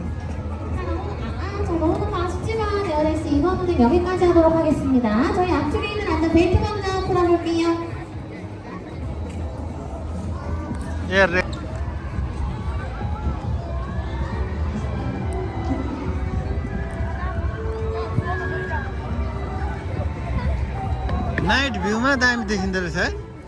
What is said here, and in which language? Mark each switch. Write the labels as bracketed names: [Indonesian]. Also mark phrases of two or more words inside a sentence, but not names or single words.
[Korean] 너무너무 아쉽지만 에어레이스 이번호는 여기까지 하도록 하겠습니다. 저희 앞쪽에 있는 안전 벨트 먼저 풀어볼게요. [Nepali] एयर रेस [English] night view [Nepali] दामी देखिँदो रहेछ है